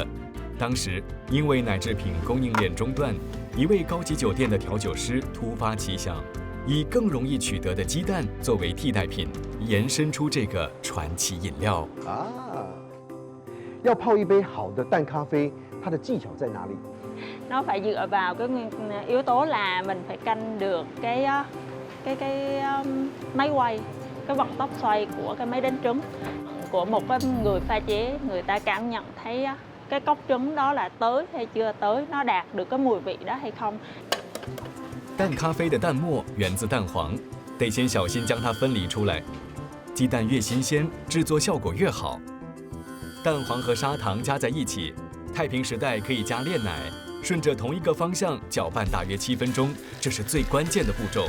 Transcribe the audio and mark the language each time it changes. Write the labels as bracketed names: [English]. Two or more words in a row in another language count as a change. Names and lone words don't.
[Chinese] 当时因为奶制品供应链中断，一位高级酒店的调酒师突发奇想， 以更容易取得的鸡蛋作为替代品，延伸出这个传奇饮料。要泡一杯好的蛋咖啡，它的技巧在哪里？ [Vietnamese] Nó phải dựa vào cái yếu tố là mình phải canh được cái máy quay, cái vận tốc xoay của cái máy đánh trứng. Của một cái người pha chế, người ta cảm nhận thấy cái cốc trứng đó là tới hay chưa tới, nó đạt được cái mùi vị đó hay không. [Chinese] 蛋咖啡的蛋沫源自蛋黄，得先小心将它分离出来。鸡蛋越新鲜，制作效果越好。蛋黄和砂糖加在一起，太平时代可以加炼奶，顺着同一个方向搅拌大约7分钟，这是最关键的步骤。